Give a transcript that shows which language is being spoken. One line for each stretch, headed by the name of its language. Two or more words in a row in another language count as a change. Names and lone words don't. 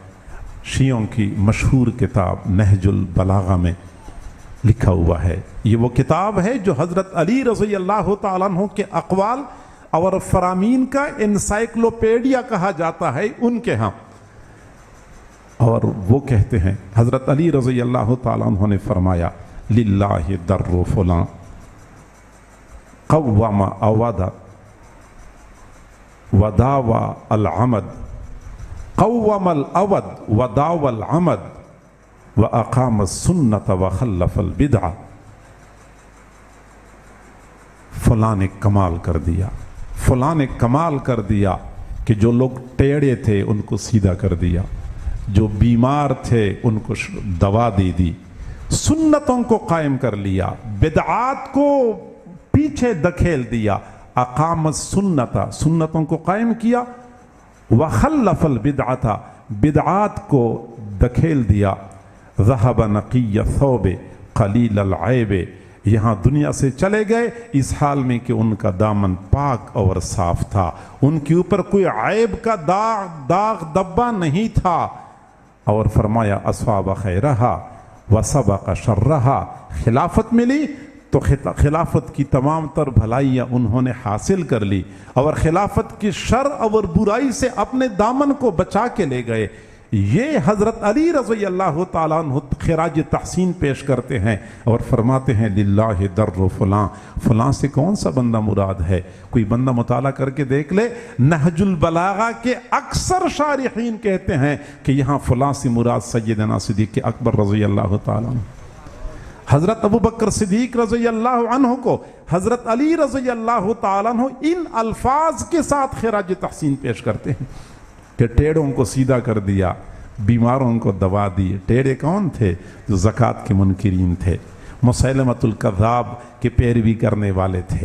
Urdu: شیعوں کی مشہور کتاب نہج البلاغہ میں لکھا ہوا ہے. یہ وہ کتاب ہے جو حضرت علی رضی اللہ تعالیٰ عنہ کے اقوال اور فرامین کا انسائیکلوپیڈیا کہا جاتا ہے ان کے یہاں. اور وہ کہتے ہیں حضرت علی رضی اللہ تعالیٰ عنہ نے فرمایا
Arabic: لله درّ فلان قوّم الأود وداوى العمد، قوّم الأود وداوى العمد وأقام السنة وخلّف البدع.
Urdu: فلاں نے کمال کر دیا، فلاں نے کمال کر دیا کہ جو لوگ ٹیڑھے تھے ان کو سیدھا کر دیا، جو بیمار تھے ان کو دوا دے دی، سنتوں کو قائم کر لیا، بدعات کو پیچھے دھکیل دیا.
Arabic: أقام السنة,
Urdu: سنتوں کو قائم کیا.
Arabic: وخلّف البدعة,
Urdu: بدعات کو دھکیل دیا.
Arabic: ذهب نقيّ الثوب قليل العيب,
Urdu: یہاں دنیا سے چلے گئے اس حال میں کہ ان کا دامن پاک اور صاف تھا، ان کے اوپر کوئی عیب کا داغ دھبہ نہیں تھا. اور فرمایا
Arabic: أصاب خيرها وسبق شرها,
Urdu: خلافت ملی تو خلافت کی تمام تر بھلائیاں انہوں نے حاصل کر لی اور خلافت کی شر اور برائی سے اپنے دامن کو بچا کے لے گئے. یہ حضرت علی رضی اللہ تعالیٰ عنہ خراج تحسین پیش کرتے ہیں اور فرماتے ہیں
Arabic: لله درّ فلان,
Urdu: فلاں سے کون سا بندہ مراد ہے. کوئی بندہ مطالعہ کر کے دیکھ لے، نہج البلاغہ کے اکثر شارحین کہتے ہیں کہ یہاں فلاں سے مراد سیدنا صدیق اکبر رضی اللہ تعالیٰ عنہ. حضرت ابو بکر صدیق رضی اللہ عنہ کو حضرت علی رضی اللہ تعالیٰ عنہ ان الفاظ کے ساتھ خراج تحسین پیش کرتے ہیں کہ ٹیڑوں کو سیدھا کر دیا، بیماروں کو دوا دی۔ ٹیڑے کون تھے؟ جو زکوٰۃ کے منکرین تھے، مسیلمۃ الکذاب کے پیروی کرنے والے تھے۔